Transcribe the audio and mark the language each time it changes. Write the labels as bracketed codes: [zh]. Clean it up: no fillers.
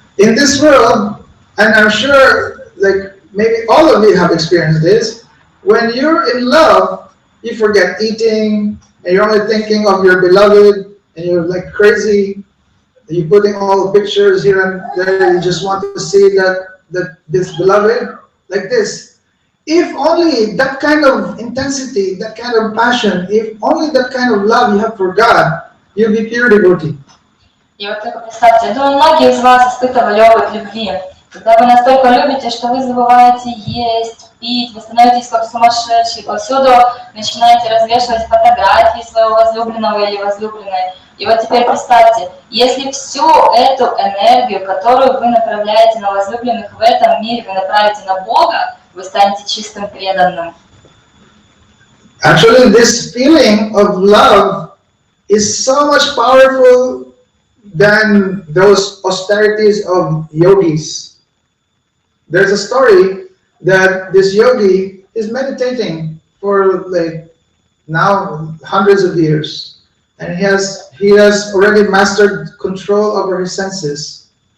[en] In this world, and I'm sure, like maybe all of you have experienced this, when you're in love, you forget eating, and you're only thinking of your beloved, and you're like crazy, and you're putting all the pictures here and there, you just want to see that this beloved, like this. If only that kind of intensity, that kind of passion, if only that kind of love you have for God, you'll be pure devotee. [ru] И вот только представьте, я думаю, многие из вас испытывали опыт любви, когда вы настолько любите, что вы забываете есть, пить, вы становитесь как сумасшедшие, повсюду начинаете развешивать фотографии своего возлюбленного или возлюбленной. И вот теперь представьте, если всю эту энергию, которую вы направляете на возлюбленных в этом мире, вы направите на Бога, вы станете чистым преданным. [en] Actually, this feeling of love is so much powerful than those austerities of yogis. There's a story that this yogi is meditating for like now hundreds of years, and he has already mastered control over his senses.